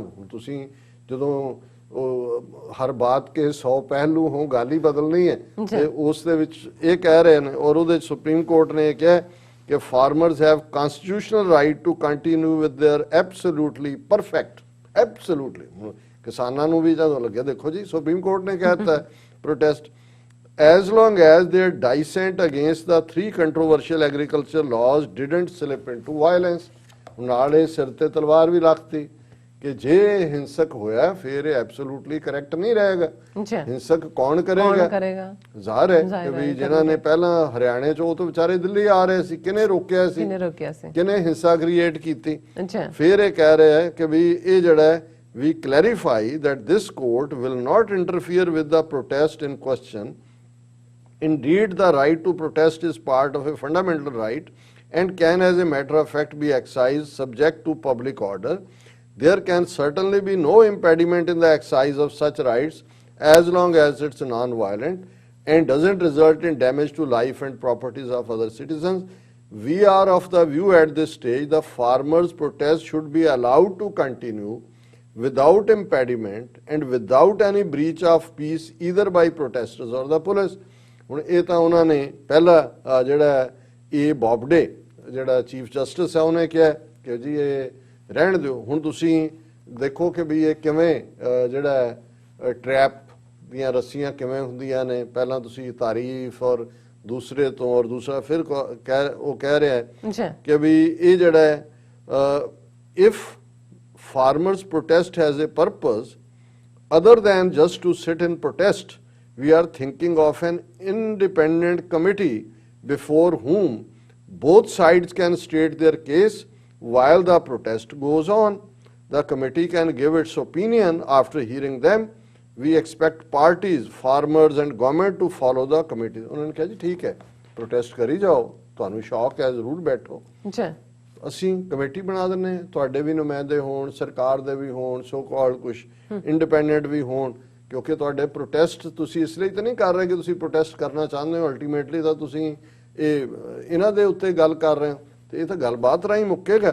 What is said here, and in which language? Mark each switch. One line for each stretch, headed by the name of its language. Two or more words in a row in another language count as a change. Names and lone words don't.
Punjabi: ਤੁਸੀਂ ਜਦੋਂ ਹਰ ਬਾਤ ਕੇ 100 ਪਹਿਲੂ ਹੋ, ਗੱਲ ਹੀ ਬਦਲਣੀ ਹੈ, ਤੇ ਉਸ ਦੇ ਵਿੱਚ ਇਹ ਕਹਿ ਰਹੇ ਨੇ। ਔਰ ਉਹਦੇ ਸੁਪਰੀਮ ਕੋਰਟ ਨੇ ਇਹ ਕਿਹਾ ਕਿ
English: farmers have constitutional right to continue with their absolutely perfect, absolutely.
Punjabi: ਕਿਸਾਨਾਂ ਨੂੰ ਵੀ ਜਦੋਂ ਲੱਗਿਆ, ਦੇਖੋ ਜੀ ਸੁਪਰੀਮ ਕੋਰਟ ਨੇ ਕਹਿ ਦਿੱਤਾ
English: ਪ੍ਰੋਟੈਸਟ as long as their dissent against the 3 controversial agriculture laws didn't slip into violence।
Punjabi: ਨਾਲ ਇਹ ਸਿਰ ਤੇ ਤਲਵਾਰ ਵੀ ਰੱਖਤੀ ਕਿ ਜੇ ਹਿੰਸਕ ਹੋਇਆ ਫਿਰ ਇਹ
English: absolutely correct
Punjabi: ਨਹੀਂ ਰਹੇਗਾ। ਹਿੰਸਕ ਕੌਣ ਕਰੇਗਾ? ਜ਼ਾਹਰ ਹੈ ਕਿ ਵੀ ਜਿਨ੍ਹਾਂ ਨੇ ਪਹਿਲਾਂ ਹਰਿਆਣੇ ਚੋਂ ਤੋਂ ਵਿਚਾਰੇ ਦਿੱਲੀ ਆ ਰਹੇ ਸੀ, ਕਿਹਨੇ ਰੋਕਿਆ ਸੀ, ਕਿਹਨੇ ਹਿੰਸਾ ਕ੍ਰੀਏਟ ਕੀਤੀ। ਫਿਰ ਇਹ ਕਹਿ ਰਿਹਾ ਹੈ ਕਿ ਵੀ ਇਹ ਜਿਹੜਾ
English: we clarify that this court will not interfere with the protest in question। Indeed, the right to protest is part of a fundamental right and can as a matter of fact be exercised subject to public order। There can certainly be no impediment in the exercise of such rights as long as it's non-violent and doesn't result in damage to life and properties of other citizens। We are of the view at this stage the farmers' protest should be allowed to continue without impediment and without any breach of peace either by protesters or the police।
Punjabi: ਹੁਣ ਇਹ ਤਾਂ ਉਹਨਾਂ ਨੇ ਪਹਿਲਾ ਜਿਹੜਾ ਇਹ ਬੌਬਡੇ ਜਿਹੜਾ ਚੀਫ ਜਸਟਿਸ ਹੈ ਉਹਨੇ ਕਿਹਾ ਕਿ ਜੀ ਇਹ ਰਹਿਣ ਦਿਓ। ਹੁਣ ਤੁਸੀਂ ਦੇਖੋ ਕਿ ਵੀ ਇਹ ਕਿਵੇਂ ਜਿਹੜਾ ਟਰੈਪ ਦੀਆਂ ਰੱਸੀਆਂ ਕਿਵੇਂ ਹੁੰਦੀਆਂ ਨੇ, ਪਹਿਲਾਂ ਤੁਸੀਂ ਤਾਰੀਫ ਔਰ ਦੂਸਰੇ ਤੋਂ ਔਰ ਦੂਸਰਾ ਫਿਰ ਉਹ ਕਹਿ ਰਿਹਾ ਹੈ ਕਿ ਵੀ ਇਹ ਜਿਹੜਾ
English: ਇਫ farmers protest has a purpose other than just to sit in protest, we are thinking of an independent committee before whom both sides can state their case while the protest goes on। The committee can give its opinion after hearing them। We expect parties, farmers and government to follow the committee।
Hindi: उन्होंने कहा जी ठीक है
Punjabi: protest करी जाओ, ਤੁਹਾਨੂੰ ਸ਼ੌਕ ਹੈ ਜ਼ਰੂਰ ਬੈਠੋ, ਅਸੀਂ ਕਮੇਟੀ ਬਣਾ ਦਿੰਨੇ, ਤੁਹਾਡੇ ਵੀ ਨੁਮਾਇੰਦੇ ਹੋਣ, ਸਰਕਾਰ ਦੇ ਵੀ ਹੋਣ,
English: so called
Punjabi: ਕੁਝ ਇੰਡੀਪੈਂਡੈਂਟ ਵੀ ਹੋਣ, ਕਿਉਂਕਿ ਤੁਹਾਡੇ ਪ੍ਰੋਟੈਸਟ ਤੁਸੀਂ ਇਸ ਲਈ ਤਾਂ ਨਹੀਂ ਕਰ ਰਹੇ ਕਿ ਤੁਸੀਂ ਪ੍ਰੋਟੈਸਟ ਕਰਨਾ ਚਾਹੁੰਦੇ ਹੋ, ਅਲਟੀਮੇਟਲੀ ਤਾਂ ਤੁਸੀਂ ਇਹ ਇਹਨਾਂ ਦੇ ਉੱਤੇ ਗੱਲ ਕਰ ਰਹੇ ਹੋ, ਤੇ ਇਹ ਤਾਂ ਗੱਲਬਾਤ ਰਾਹੀਂ ਮੁੱਕੇਗਾ।